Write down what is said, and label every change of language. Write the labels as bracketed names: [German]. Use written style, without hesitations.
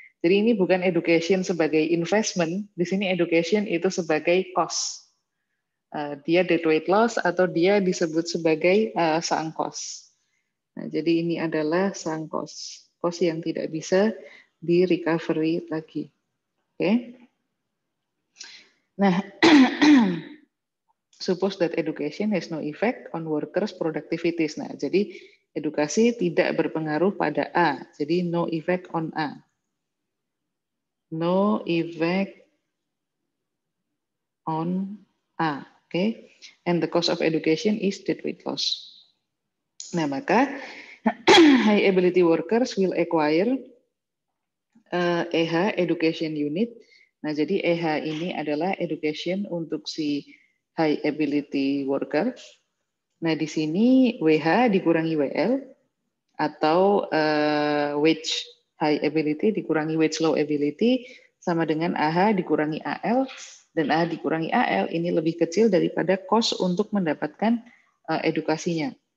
[Indonesian] Jadi ini bukan education sebagai investment, di sini education itu sebagai cost. Dia dead weight loss atau dia disebut sebagai sang kos. Nah, jadi ini adalah sang kos yang tidak bisa di recovery lagi. Oke. [English] Nah, suppose that education has no effect on workers' productivities. [Indonesian] Nah, jadi edukasi tidak berpengaruh pada A. Jadi [English] no effect on A. No effect on A. Okay. And the cost of education is dead weight loss. Nah, maka high ability workers will acquire EH education unit. [Indonesian] Nah, jadi EH ini adalah education untuk si high ability worker. Nah, di sini WH dikurangi WL atau wage high ability dikurangi wage low ability sama dengan AH dikurangi AL, dan AH dikurangi AL ini lebih kecil daripada cost untuk mendapatkan edukasinya.